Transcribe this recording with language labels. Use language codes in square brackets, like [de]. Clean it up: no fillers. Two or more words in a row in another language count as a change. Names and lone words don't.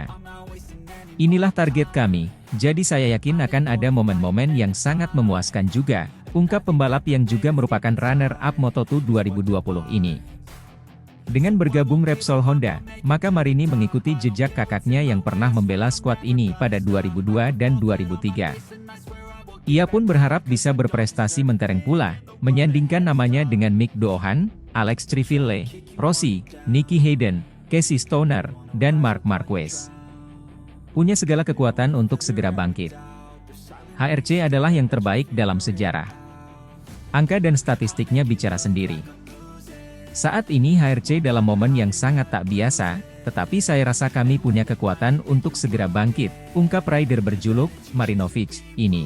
[id] Inilah target kami, jadi saya yakin akan ada momen-momen yang sangat memuaskan juga, ungkap pembalap yang juga merupakan runner-up Moto2 2020 ini. Dengan bergabung Repsol Honda, maka Marini mengikuti jejak kakaknya yang pernah membela skuad ini pada 2002 dan 2003. Ia pun berharap bisa berprestasi mentereng pula, menyandingkan namanya dengan Mick Doohan, Alex Triville, Rossi, Nicky Hayden, Casey Stoner, dan Marc Marquez. Punya segala kekuatan untuk segera bangkit. HRC adalah yang terbaik dalam sejarah. Angka dan statistiknya bicara sendiri. Saat ini HRC dalam momen yang sangat tak biasa, tetapi saya rasa kami punya kekuatan untuk segera bangkit, ungkap rider berjuluk Marinovic ini.